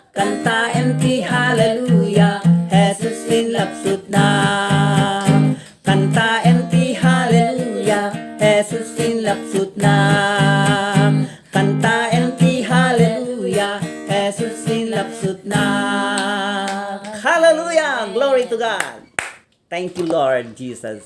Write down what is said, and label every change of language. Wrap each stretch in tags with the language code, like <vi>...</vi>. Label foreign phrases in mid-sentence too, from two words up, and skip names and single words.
<ilo>Kantaen ti hallelujah, Jesus sinlapsutnak. Kantaen ti hallelujah, Jesus sinlapsutnak. Kantaen ti hallelujah, Jesus sinlapsutnak.</ilo> <en>Hallelujah! Glory to God! Thank you, Lord Jesus.</en>